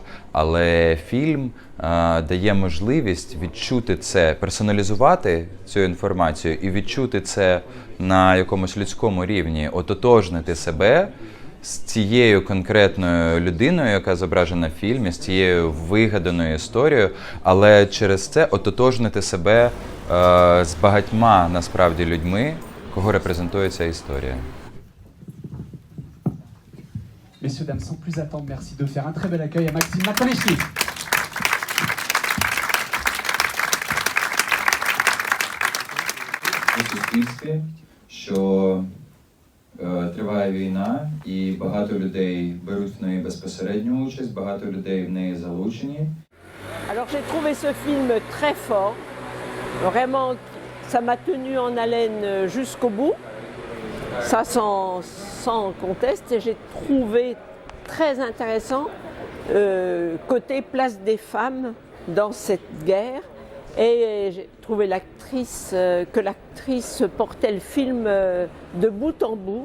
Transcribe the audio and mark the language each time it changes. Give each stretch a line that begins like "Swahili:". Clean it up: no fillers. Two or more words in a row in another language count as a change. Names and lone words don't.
Ukrainian: Але фільм дає можливість відчути це, персоналізувати цю інформацію і відчути це на якомусь людському рівні, ототожнити себе з цією конкретною людиною, яка зображена в фільмі, з цією вигаданою історією, але через це ототожнити себе з багатьма, насправді, людьми, кого репрезентує ця історія.
French: Messieurs, dames, sans plus attendre, merci de faire un très bel accueil à Maxime Nakonechny.
Ukrainian: У суспільстві, що триває війна і багато людей беруть в неї безпосередню участь, багато людей в неї залучені.
French: Alors j'ai trouvé ce film très fort, vraiment ça m'a tenu en haleine jusqu'au bout, ça sans conteste, et j'ai trouvé très intéressant côté place des femmes dans cette guerre, et j'ai trouvé que l'actrice portait le film de bout en bout.